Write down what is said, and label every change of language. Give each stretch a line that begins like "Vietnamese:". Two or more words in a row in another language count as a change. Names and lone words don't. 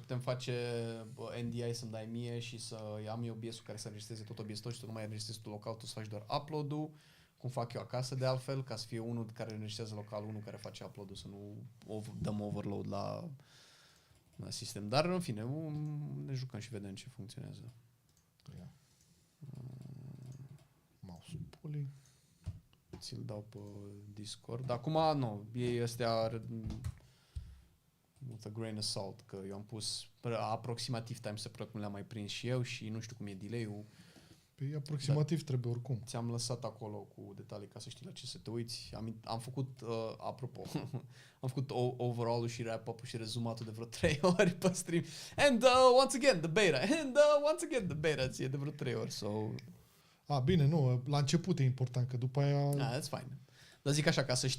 Romanian: Putem face NDI să-mi dai mie și să am eu OBS-ul care să înregistreze tot OBS-ul și tu nu mai înregistrezi tu local, tu să faci doar upload-ul, cum fac eu acasă de altfel, ca să fie unul care înregistrează local, unul care face upload-ul, să nu dăm overload la sistem. Dar în fine, ne jucăm și vedem ce funcționează. Mouse-ul puli. Ți-l dau pe Discord. Acum nu, ei ăstea
English: with a grain of salt,
Romanian: că eu am pus aproximativ time să cum le-am mai prins și eu și nu știu cum e delay-ul. Păi aproximativ trebuie oricum. Ți-am lăsat acolo cu detalii ca să știi la ce să te uiți. Am făcut, apropo, am făcut overall-ul și wrap-up-ul și rezumatul de vreo 3 ori pe stream.
English: And once again the beta. And once again the beta
Romanian: ție de vreo 3 ori.
English: So...
Romanian: Bine, nu, la început e important, că după aia...
English: That's fine.
Romanian: Dar zic așa ca să știi.